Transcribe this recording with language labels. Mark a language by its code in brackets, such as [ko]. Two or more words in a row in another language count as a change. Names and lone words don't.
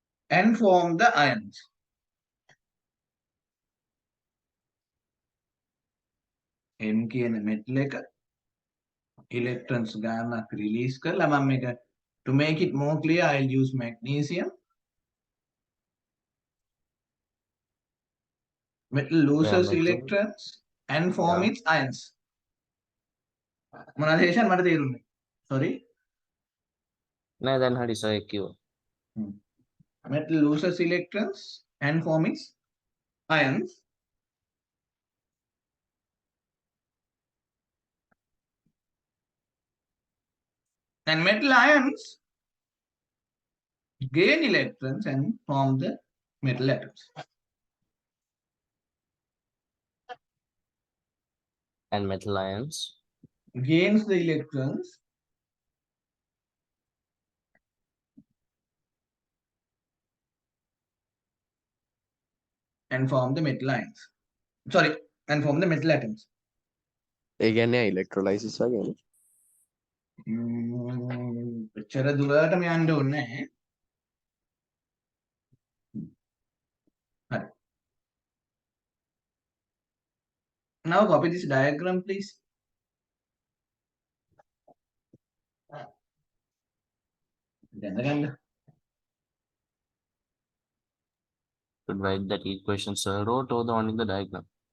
[en] and form the ions. M [si] කියන metal එක electrons ගානක් release කරලා මම මේක [en] to make it more clear I'll use magnesium. Metal loses metal. electrons and form Yeah. its ions. [si] මොනවද හේෂන් මට තේරුන්නේ? Sorry. නෑ දැන් හරි සර් කිව්වා. [en] Metal loses electrons and form its ions. And metal ions gain electrons and form the metal atoms. And metal ions. Gains the electrons and form the metal ions. Sorry, and form the metal atoms. [si] ඒ කියන්නේ electrolysis වගේනේ. එච්චර දුරටම යන්න ඕනේ නැහැ. හරි. [en] Now copy this diagram please. [si] දැනගන්න. [en] Should write that equation sir wrote or the one in the diagram?